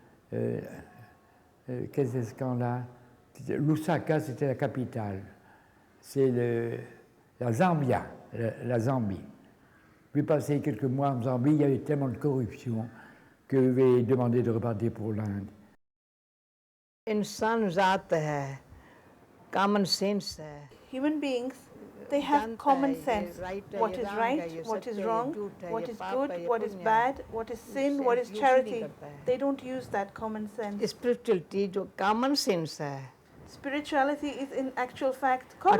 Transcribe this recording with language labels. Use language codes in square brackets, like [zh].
[fr] qu'est-ce que c'est ce camp-là? Lusaka, c'était la capitale. C'est la Zambia, la Zambie. J'ai passé quelques mois en Zambie, il y avait tellement de corruption que j'ai demandé de repartir pour l'Inde. [hi] इंसान जात है, [en] common sense [hi] है. [en] Human beings, they have common sense. What is right, what is wrong, what is good, what is bad, what is sin, what is charity. They don't use that common sense. [hi] Spirituality जो [en] common sense [hi] है. [en] Spirituality is in actual fact common